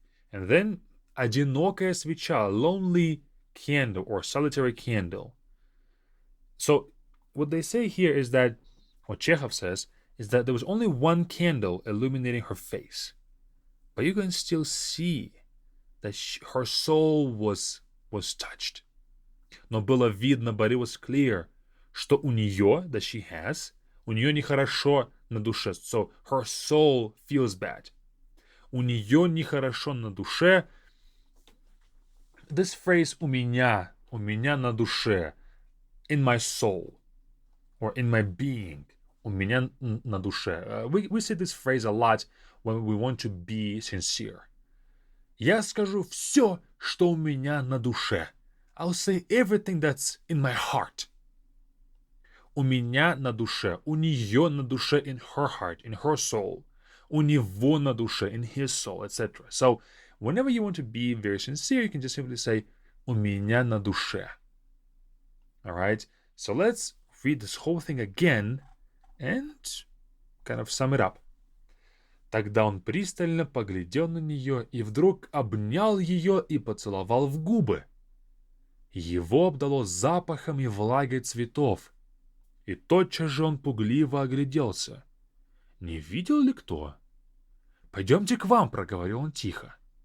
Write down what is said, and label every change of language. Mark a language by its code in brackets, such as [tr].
[en] And then, [ru] одинокая свеча, [en] lonely candle or solitary candle. So, what they say here is that, what Chekhov says, is that there was only one candle illuminating her face. But you can still see that her soul was touched. [ru] Но было видно, [en] but it was clear, [ru] что у нее, [en] that she has, [ru] у нее нехорошо на душе. [en] So her soul feels bad. [ru] У нее нехорошо на душе. [en] This phrase [ru] у меня на душе, [en] in my soul, or in my being, у меня на душе. We say this phrase a lot when we want to be sincere. [ru] Я скажу все, что у меня на душе. [en] I'll say everything that's in my heart. [ru] У меня на душе. У нее на душе, [en] in her heart, in her soul. [ru] У него на душе, [en] in his soul, etc. So, whenever you want to be very sincere, you can just simply say, [ru] у меня на душе. [en] Alright? So let's read this whole thing again and kind of sum it up. [ru] Тогда он пристально поглядел на нее и вдруг обнял ее и поцеловал в губы. Его обдало запахом и влагой цветов, и тотчас же он пугливо огляделся. Не видел ли кто? «Пойдемте к вам», — проговорил он тихо.